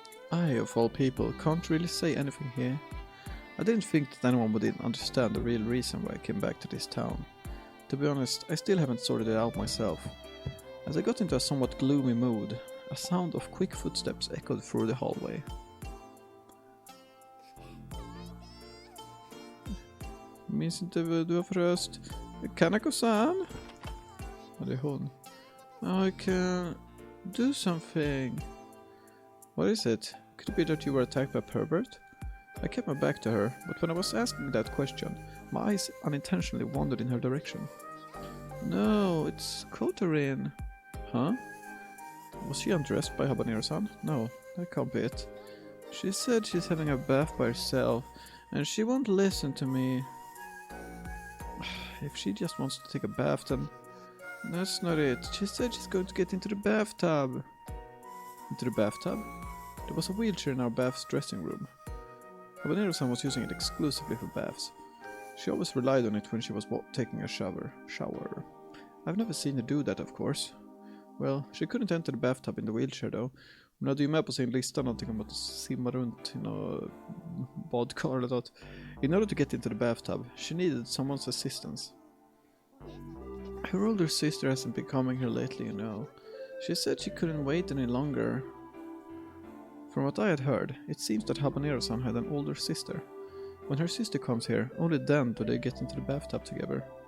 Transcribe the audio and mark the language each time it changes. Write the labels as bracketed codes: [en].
[en] I, of all people, can't really say anything here. I didn't think that anyone would understand the real reason why I came back to this town. To be honest, I still haven't sorted it out myself. As I got into a somewhat gloomy mood, a sound of quick footsteps echoed through the hallway. [sv] Minns inte vad du har för röst. [en] Kanako-san? [sv] Ja, det är hon. [en] I can do something. What is it? Could it be that you were attacked by pervert? I kept my back to her, but when I was asking that question, my eyes unintentionally wandered in her direction. No, it's Kotorin. Huh? Was she undressed by Habanero-san? No, that can't be it. She said she's having a bath by herself, and she won't listen to me. If she just wants to take a bath, then that's not it. She said she's going to get into the bathtub. Into the bathtub? There was a wheelchair in our bath's dressing room. Habanero-san was using it exclusively for baths. She always relied on it when she was taking a shower. I've never seen her do that, of course. Well, she couldn't enter the bathtub in the wheelchair though. [sv] Hon hade ju med på sin lista någonting om att simma runt i något badkar eller något. [en] In order to get into the bathtub, she needed someone's assistance. Her older sister hasn't been coming here lately, you know. She said she couldn't wait any longer. From what I had heard, it seems that Habanero-san had an older sister. When her sister comes here, only then do they get into the bathtub together.